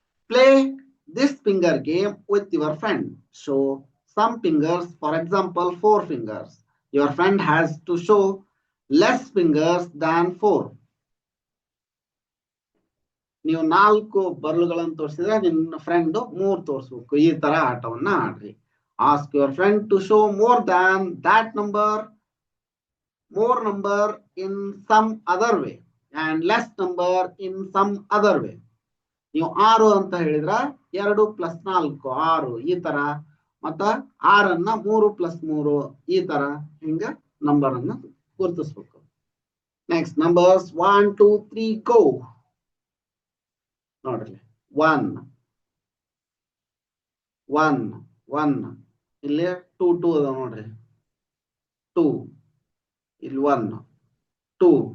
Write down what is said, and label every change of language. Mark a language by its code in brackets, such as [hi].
[en] Play this finger game with your friend. Show some fingers, for example 4 fingers. Your friend has to show less fingers than 4. [kn] ನೀವು 4 ಬರಲುಗಳನ್ನು ತೋರಿಸಿದ್ರೆ ನಿಮ್ಮ friend 3 ತೋರಿಸ್ಬೇಕು. ಈ ತರ ಆಟವನ್ನ ಆಡ್ರಿ. [en] Ask your friend to show more than that number, more number in some other way and less number in some other way. [kn] ನೀವು 6 ಅಂತ ಹೇಳಿದ್ರ 2 + 4 6 ಈ ತರ ಮತ್ತ 6 3 + 3 ಈ ತರ ಹಿಂಗ ನಂಬರ್ ಅನ್ನ ಗುರುತಿಸಬೇಕು. [en] Next numbers 1 2 3 go. [kn] ನೋಡ್ರಿ 1 1 1 ಇಲ್ಲಿ 2 2 ಅದ ನೋಡ್ರಿ 2 ಇಲ್ಲಿ 1 2.